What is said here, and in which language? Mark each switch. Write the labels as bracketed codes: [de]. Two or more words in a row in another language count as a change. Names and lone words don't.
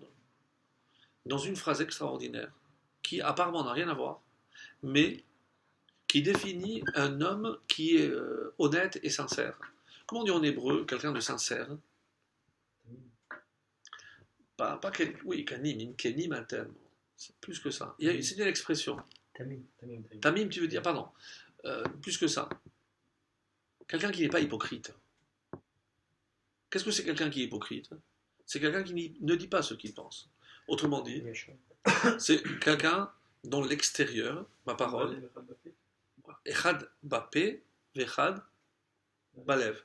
[fr] Dans une phrase extraordinaire, qui apparemment n'a rien à voir, mais qui définit un homme qui est honnête et sincère. Comment on dit en hébreu quelqu'un de sincère? Pas oui, [he] כנים, כנים אתם. [fr] C'est plus que ça. C'est une expression. Tamim, tu veux dire, pardon. Plus que ça. Quelqu'un qui n'est pas hypocrite. Qu'est-ce que c'est quelqu'un qui est hypocrite? C'est quelqu'un qui ne dit pas ce qu'il pense. Autrement dit, c'est quelqu'un dont l'extérieur, ma parole, [he] אחד בפה ואחד בלב.